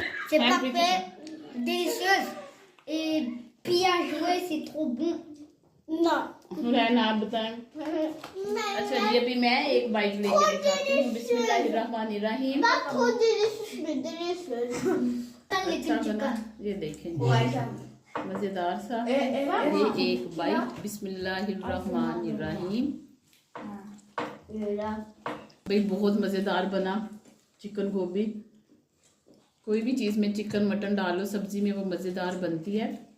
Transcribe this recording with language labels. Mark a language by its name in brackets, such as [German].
[French] C'est parfait, délicieux et bien joué, c'est trop bon. Non. [Hindi] आप बताएं। अच्छा जी अभी मैं एक बाइट लेके दिखाती हूँ। [Arabic] बिस्मिल्लाहिर्रहमानिर्रहीम। [French] Trop délicieux, mais délicieux. [Hindi] अच्छा बना, ये देखें मज़ेदार सा। ये एक बाइट, [Arabic] बिस्मिल्लाहिर्रहमानिर्रहीम। [Hindi] भाई बहुत मज़ेदार बना। चिकन गोभी, कोई भी चीज़ में चिकन मटन डालो सब्ज़ी में वो मज़ेदार बनती है।